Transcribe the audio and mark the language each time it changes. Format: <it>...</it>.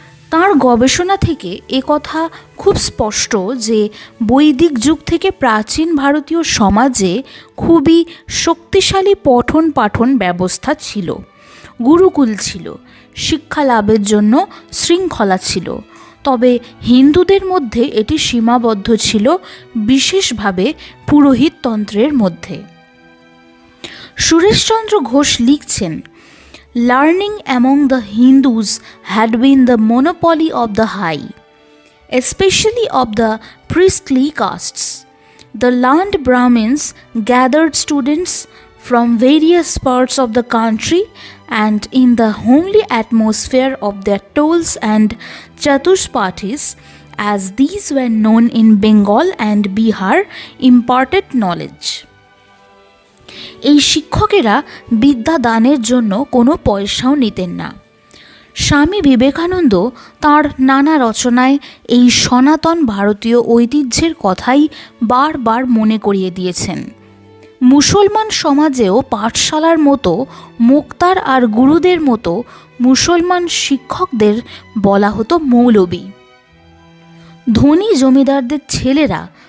<bn>তাঁর গবেষণা থেকে কথা খুব স্পষ্ট যে বৈদিক যুগ থেকে প্রাচীন ভারতীয় সমাজে খুবই শক্তিশালী পঠন পাঠন ব্যবস্থা ছিল, গুরুকুল ছিল, শিক্ষা লাভের জন্য শৃঙ্খলা ছিল। তবে হিন্দুদের মধ্যে এটি সীমাবদ্ধ ছিল বিশেষভাবে পুরোহিততন্ত্রের মধ্যে। সুরেশচন্দ্র ঘোষ লিখছেন,</bn> <en>Learning among the Hindus had been the monopoly of the high, especially of the priestly castes. The learned Brahmins gathered students from various parts of the country, and in the homely atmosphere of their tols and chatushpatis, as these were known in Bengal and Bihar, imparted knowledge.</en> <bn>এই শিক্ষকেরা বিদ্যা দানের জন্য কোনো পয়সাও নিতেন না। স্বামী বিবেকানন্দ তাঁর নানা রচনায় এই সনাতন ভারতীয় ঐতিহ্যের কথাই বারবার মনে করিয়ে দিয়েছেন। মুসলমান সমাজেও পাঠশালার মতো মুক্তার আর গুরুদের মতো মুসলমান শিক্ষকদের বলা হতো মৌলবী। ধনী জমিদারদের ছেলেরা</bn>